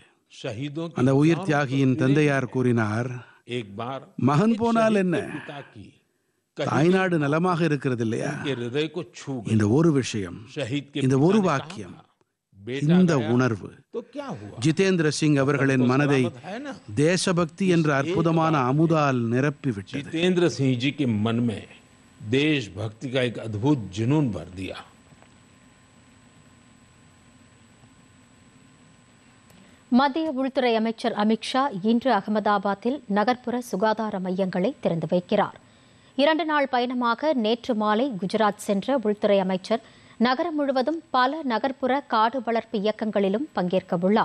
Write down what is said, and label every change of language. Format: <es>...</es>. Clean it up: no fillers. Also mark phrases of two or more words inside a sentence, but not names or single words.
<ta>அந்த உயிர் தியாகியின் தந்தையார் கூறினார், மகன் போனால் என்ன, தாய்நாடு நலமாக இருக்கிறது இல்லையா? இந்த ஒரு விஷயம், இந்த ஒரு வாக்கியம், இந்த உணர்வு ஜிதேந்திர சிங் அவர்களின் மனதை தேசபக்தி என்ற அற்புதமான அமுதால் நிரப்பிவிட்டது.</ta> <hi>जितेंद्र सिंह जी के मन में देशभक्ति का एक अद्भुत जुनून भर दिया.</hi> <ta>மத்திய உள்துறை அமைச்சர் அமித்ஷா இன்று அகமதாபாத்தில் நகர்ப்புற சுகாதார மையங்களை திறந்து வைக்கிறார். 2 நாள் பயணமாக நேற்று மாலை குஜராத் சென்ற உள்துறை அமைச்சர் நகரம் முழுவதும் பல நகர்ப்புற காடு வளர்ப்பு இயக்கங்களிலும் பங்கேற்க உள்ளார்.</ta>